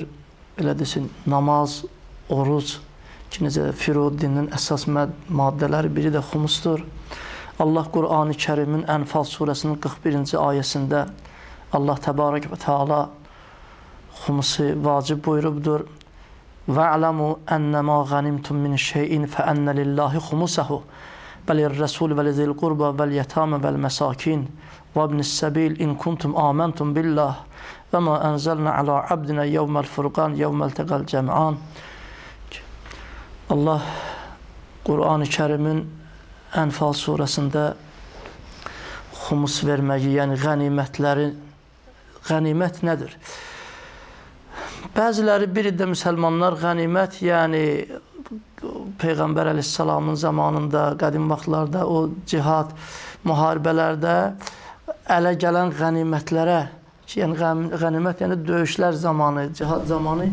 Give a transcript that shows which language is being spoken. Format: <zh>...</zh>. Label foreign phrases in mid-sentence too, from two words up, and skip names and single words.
<az>Belə desin, namaz, oruc, ki, necə firud dinin əsas maddələri biri də xumusdur. Allah Qur'an-ı Kərimin Ənfal surəsinin 41-ci ayəsində Allah</az> <ar>تبارك وتعالى</ar> <az>xumusu vacib buyurubdur.</az> <ar>وَعْلَمُوا أَنَّمَا غَنِمْتُمْ مِنْ شَيْءٍ فَأَنَّ لِلَّهِ خُمُسَهُ وَلِلرَّسُولِ وَلِذِي الْقُرْبَى وَالْيَتَامَى وَالْمَسَاكِينِ وَابْنِ السَّبِيلِ إِنْ كُنْتُمْ آمَنْتُمْ بِاللَّهِ وَمَا أَنْزَلْنَا عَلَى عَبْدِنَا يَوْمَ الْفُرْقَانِ يَوْمَ الْتَقَى الْجَمْعَانِ.</ar> <az>Allah Qur'an-ı Kərimin Ənfal surəsində xumus verməyi, yəni qənimət nədir? Bəziləri biri də müsəlmanlar qənimət, yəni Peyğəmbər əleyhissalamın zamanında, qədim vaxtlarda o cihad, müharibələrdə ələ gələn qənimətlərə ki, yəni qənimət, yəni döyüşlər zamanı, cihad zamanı</az>